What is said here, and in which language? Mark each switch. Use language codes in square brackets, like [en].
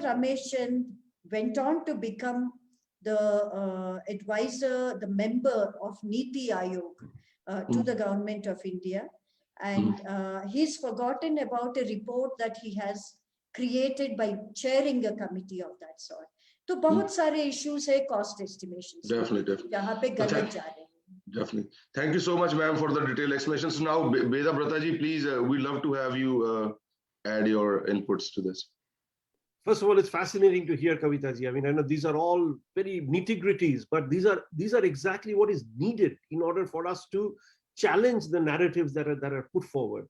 [en] Ramesh Chand went on to become the advisor, the member of Niti Aayog to the government of India. And he's forgotten about a report that he has created by chairing a committee of that sort. [hi] तो बहुत सारे issues है cost estimations. [en] Definitely. [hi] जहाँ पे गलत जा रहे हैं. [en] Definitely. Thank you so much, ma'am, for the detailed explanations. Now, Beda Brataji, please, we'd love to have you add your inputs to this. First of all, it's fascinating to hear, Kavitaji. I mean, I know these are all very nitty-gritties, but these are exactly what is needed in order for us to challenge the narratives that are put forward.